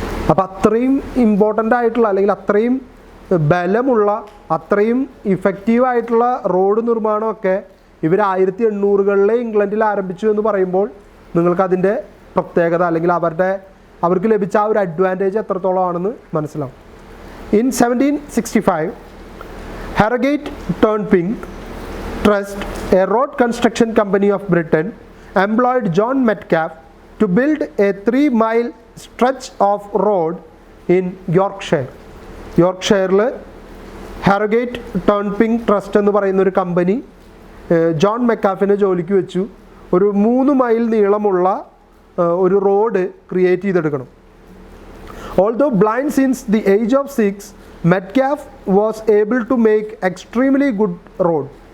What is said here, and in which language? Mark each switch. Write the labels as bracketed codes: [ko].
[ml] അപ്പോൾ അത്രയും ഇമ്പോർട്ടൻ്റ് ആയിട്ടുള്ള, അല്ലെങ്കിൽ അത്രയും ബലമുള്ള, അത്രയും ഇഫക്റ്റീവായിട്ടുള്ള റോഡ് നിർമ്മാണമൊക്കെ ഇവർ 1800-കളിലെ ഇംഗ്ലണ്ടിൽ ആരംഭിച്ചു എന്ന് പറയുമ്പോൾ നിങ്ങൾക്കതിൻ്റെ പ്രത്യേകത, അല്ലെങ്കിൽ അവർക്ക് ലഭിച്ച ആ ഒരു അഡ്വാൻറ്റേജ് എത്രത്തോളമാണെന്ന് മനസ്സിലാവും. [en] In 1765, Harrogate Turnpike Trust, a road construction company of Britain, employed John Metcalfe to build a 3-mile stretch of road in Yorkshire. [ml] യോർക്ക്ഷയറിൽ Harrogate ടേൺപിങ് trust എന്ന് പറയുന്ന ഒരു കമ്പനി ജോൺ മെക്കാഫിനെ ജോലിക്ക് വെച്ചു. ഒരു 3 മൈൽ നീളമുള്ള ഒരു റോഡ് ക്രിയേറ്റ് ചെയ്തെടുക്കണം. [en] Although blind since the age of 6, Metcalfe was able to make extremely good road.